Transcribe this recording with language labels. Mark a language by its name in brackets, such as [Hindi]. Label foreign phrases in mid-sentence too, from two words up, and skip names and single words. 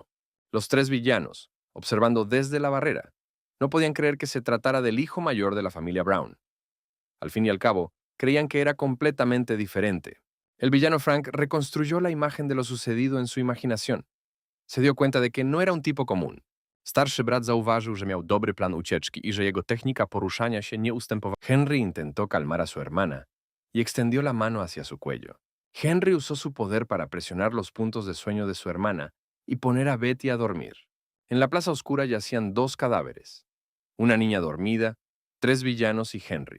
[Spanish] Los tres villanos, observando desde la barrera, no podían creer que se tratara del hijo mayor de la familia Brown. Al fin y al cabo, creían que era completamente diferente. El villano Frank reconstruyó la imagen de lo sucedido en su imaginación. Se dio cuenta de que no era un tipo común. [Polish] Starszy brat zauważył, że miał dobry plan ucieczki i że jego technika poruszania się nie ustępowała. [Spanish] Henry intentó calmar a su hermana y extendió la mano hacia su cuello. Henry usó su poder para presionar los puntos de sueño de su hermana y poner a Betty a dormir. En la plaza oscura yacían dos cadáveres, una niña dormida, tres villanos y Henry.